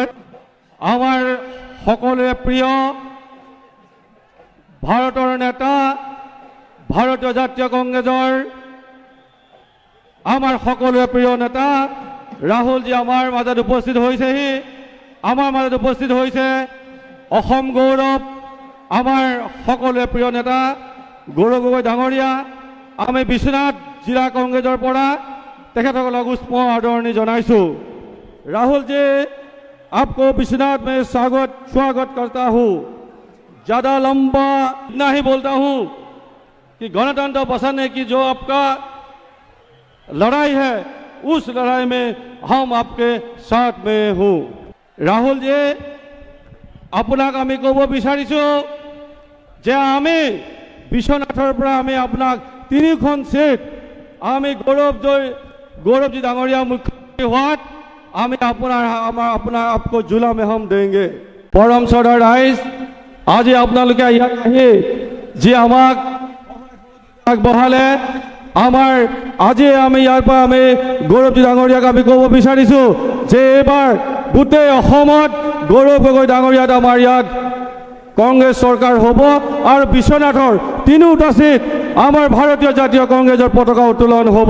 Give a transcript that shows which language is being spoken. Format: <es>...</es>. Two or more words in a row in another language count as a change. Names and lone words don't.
<as>আমাৰ সকলোৰে প্ৰিয় ভাৰতৰ নেতা, ভাৰতীয় জাতীয় কংগ্ৰেছৰ আমাৰ সকলোৰে প্ৰিয় নেতা ৰাহুলজী আমাৰ মাজত উপস্থিত হৈছেহি। আমাৰ মাজত উপস্থিত হৈছে অসম গৌৰৱ, আমাৰ সকলোৰে প্ৰিয় নেতা গৌৰৱ গগৈ ডাঙৰীয়া। আমি বিশ্বনাথ জিলা কংগ্ৰেছৰ পৰা তেখেতসকলক উষ্ম আদৰণি জনাইছোঁ।</as> <hi>राहुल जी, आपको विश्वनाथ में स्वागत करता हूँ। ज़्यादा लंबा नहीं बोलता हूँ कि गणतंत्र बचाने की जो आपका लड़ाई है, उस लड़ाई में हम आपके साथ में हूँ। राहुल जी,</hi> <as>আপোনাক আমি ক'ব বিচাৰিছোঁ যে আমি বিশ্বনাথৰ পৰা আমি আপোনাক 3খন সিট আমি গৌৰৱজী ডাঙৰীয়া মুখ্যমন্ত্ৰী হোৱাত আমি</as> <hi>आपको जुला में हम देंगे। परम श्रद्धा राइज, आज</hi> <as>আপোনালোকে ইয়াত আহি যি আমাক বহালে, আমাৰ আজি আমি ইয়াৰ পৰা আমি গৌৰৱজী ডাঙৰীয়াক আমি ক'ব বিচাৰিছোঁ যে এইবাৰ গোটেই অসমত গৌৰৱ গগৈ ডাঙৰীয়াত আমাৰ ইয়াত কংগ্ৰেছ চৰকাৰ হ'ব আৰু বিশ্বনাথৰ 3টা সিট আমাৰ ভাৰতীয় জাতীয় কংগ্ৰেছৰ পতাকা উত্তোলন হ'ব।</as>